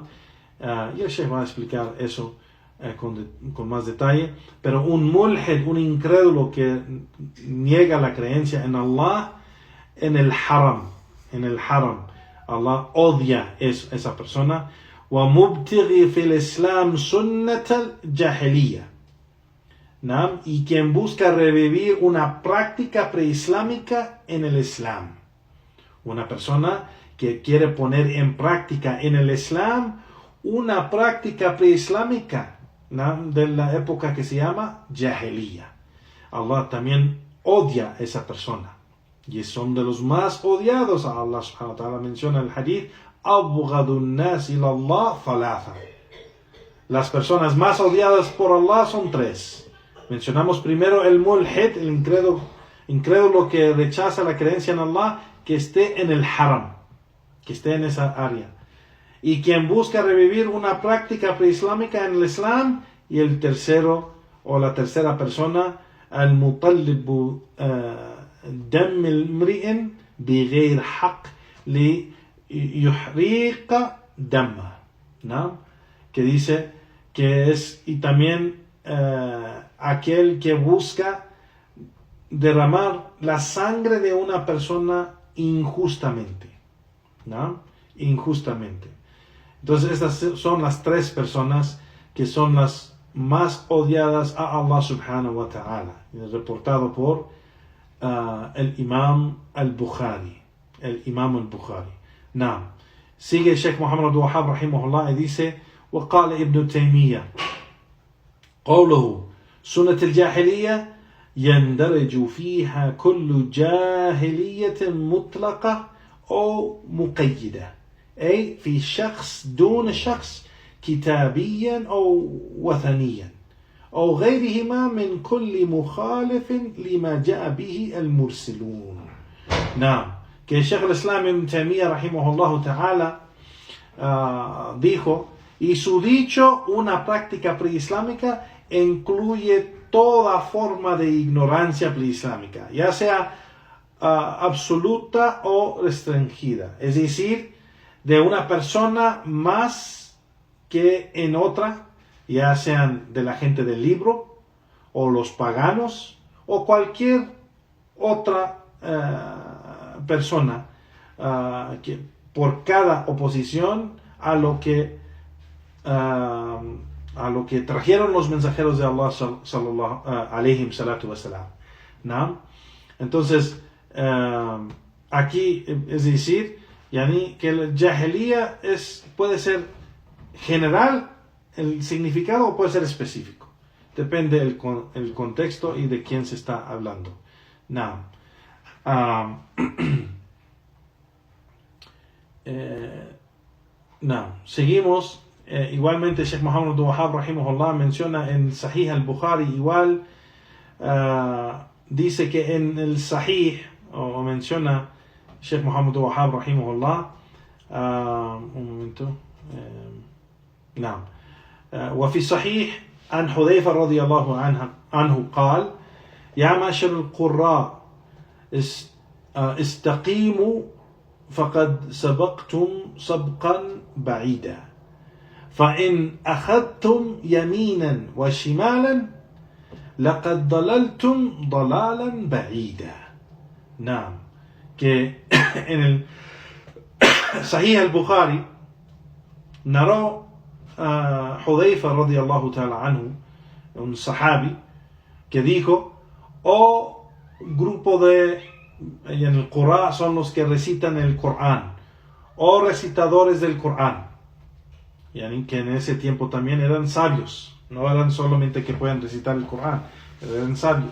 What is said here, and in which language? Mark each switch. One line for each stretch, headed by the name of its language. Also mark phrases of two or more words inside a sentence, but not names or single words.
Spanish: Y el Sheikh va a explicar eso con más detalle. Pero un mulhid, un incrédulo que niega la creencia en Allah, en el haram, Allah odia esa persona.
Arabic: وَمُبْتِغِي فِي الْإِسْلَامِ سُنَّةَ الْجَاهِلِيَّةِ,
Spanish: ¿no? Y quien busca revivir una práctica preislámica en el Islam. Una persona que quiere poner en práctica en el Islam una práctica preislámica, ¿no? De la época que se llama Jahiliya. Allah también odia a esa persona. Y son de los más odiados. Allah
Arabic: سبحانه وتعالى
Spanish: menciona el hadith:
Arabic: أَبْغَضُ النَّاسِ إِلَى اللَّهِ ثَلَاثًا.
Spanish: Las personas más odiadas por Allah son tres. Mencionamos primero el mulhid, el incrédulo que rechaza la creencia en Allah, que esté en el haram, que esté en esa área. Y quien busca revivir una práctica preislámica en el Islam. Y el tercero, o la tercera persona,
Arabic: ومطلب دم امرئ بغير حق ليهريق دمه,
Spanish: ¿no? Que dice que es, y también aquel que busca derramar la sangre de una persona injustamente, ¿no? Injustamente. Entonces estas son las tres personas que son las más odiadas a Allah
Arabic: سبحانه وتعالى,
Spanish: reportado por el Imam al-Bukhari. Sigue Sheikh Muhammad Abdul Wahhab rahimahullah y dice:
Arabic: وقال ابن تيمية قوله سنة الجاهلية يندرج فيها كل جاهلية مطلقة أو مقيدة، أي في شخص دون شخص، كتابيا أو وثنيا أو غيرهما من كل مخالف لما جاء به المرسلون.
Spanish: نعم، que Sheikh al-Islam ibn Taymiyyah
Arabic: رحمه الله تعالى
Spanish: dijo: y su dicho, una práctica preislámica, incluye toda forma de ignorancia preislámica, ya sea absoluta o restringida, es decir, de una persona más que en otra, ya sean de la gente del libro o los paganos o cualquier otra persona, que por cada oposición a lo que trajeron los mensajeros de Allah
Arabic: صلى الله عليه الصلاة والسلام,
Spanish: ¿no? Entonces aquí es decir, yani, que el jahiliya puede ser general el significado, o puede ser específico, depende el contexto y de quién se está hablando. No. Seguimos. Igualmente Sheikh Muhammad Abdul Wahhab rahimahullah menciona en Sahih al-Bukhari, igual dice que en el Sahih, o menciona Sheikh Muhammad Abdul Wahhab rahimahullah, un momento,
Arabic: وفي صحيح عن حذيفة رضي الله عنه قال: يا معشر القراء استقيموا فقد سبقتم سبقا بعيدا، فإن أخذتم يمينا وشمالا لقد ضللتم ضلالا بعيدا. نعم،
Spanish: que en el Sahih al-Bukhari narró Hudayfa
Arabic: رضي الله تعالى عنه,
Spanish: un sahabi, que dijo: oh grupo en el Corán son los que recitan el Corán, o recitadores del Corán, yani que en ese tiempo también eran sabios, no eran solamente que pueden recitar el Corán, eran sabios.